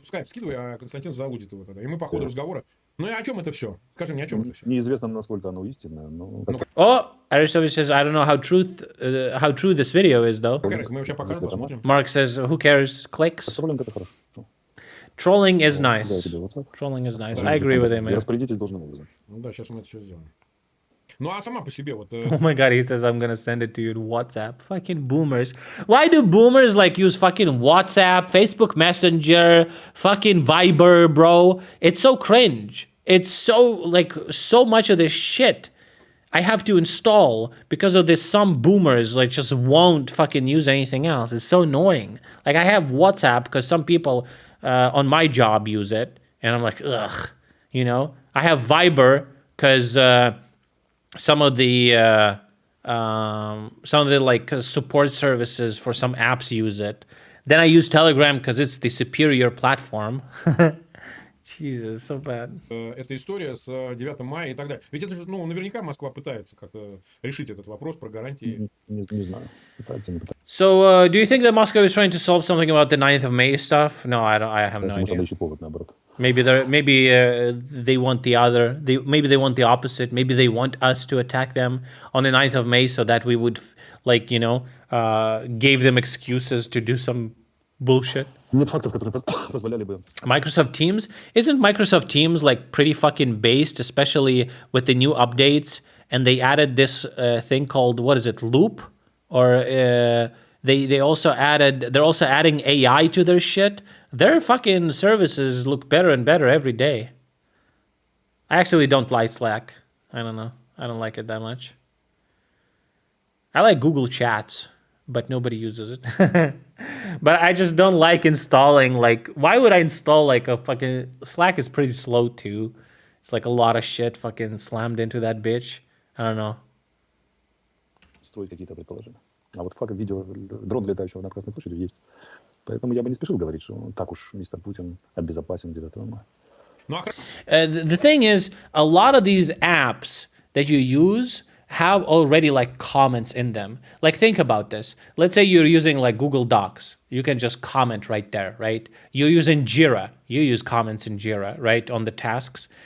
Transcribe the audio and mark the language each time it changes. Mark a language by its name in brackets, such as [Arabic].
[Russian] В скайп скидывай, а Константин залудит его тогда. И мы по ходу разговора. Ну и о чем это все? Скажи мне, о чем это все? Неизвестно, насколько оно истинное, но... [English] Oh, Aristovich says, I don't know how true this video is, though. [Russian] Мы сейчас покажем, посмотрим. [English] Mark says, who cares? Clicks. Trolling is nice. Trolling is nice. I agree with him. [Russian] Распорядитесь должным образом. Ну да, сейчас мы это все сделаем. Ну а сама по себе вот... [English] Oh my god, he says, I'm gonna send it to you in WhatsApp. Fucking boomers. Why do boomers like use fucking WhatsApp, Facebook Messenger, fucking Viber, bro? It's so cringe. It's so, like, so much of this shit I have to install because of this. Some boomers, like, just won't fucking use anything else. It's so annoying. Like, I have WhatsApp because some people on my job use it. And I'm like, ugh, you know? I have Viber because... some of the like support services for some apps use it. Then I use Telegram because it's the superior platform. Jesus, so bad. [Russian] Эта история с 9 мая и так далее. Ведь это же, ну, наверняка Москва пытается как-то решить этот вопрос про гарантии. Не знаю. Пытается, не пытается. [English] So, do you think that Moscow is trying to solve something about the 9th of May stuff? No, I have no idea. [Russian] Может, ищет повод, наоборот. [English] Maybe they want the other. Maybe they want the opposite. Maybe they want us to attack them on the 9th of May so that we would, like, you know, gave them excuses to do some bullshit. [Russian] Нет фактов, которые позволяли бы. [English] Microsoft Teams? Isn't Microsoft Teams like pretty fucking based, especially with the new updates? And they added this thing called, what is it, Loop? Or they're also adding AI to their shit. Their fucking services look better and better every day. I actually don't like Slack. I don't know. I don't like it that much. I like Google Chats but nobody uses it. But I just don't like installing, like, why would I install like a fucking, Slack is pretty slow too. It's like a lot of shit fucking slammed into that bitch. I don't know. [Russian] Строить какие-то предположения. А вот факт видео дрон, летающего над Красной площадью, есть. Поэтому я бы не спешил говорить, что так уж мистер Путин обезопасен 9 мая. [English] The thing is, a lot of these apps that you use have already like comments in them. Like, think about this. Let's say you're using like Google Docs. You can just comment right there, right? You're using Jira. You use comments in Jira, right? On the tasks.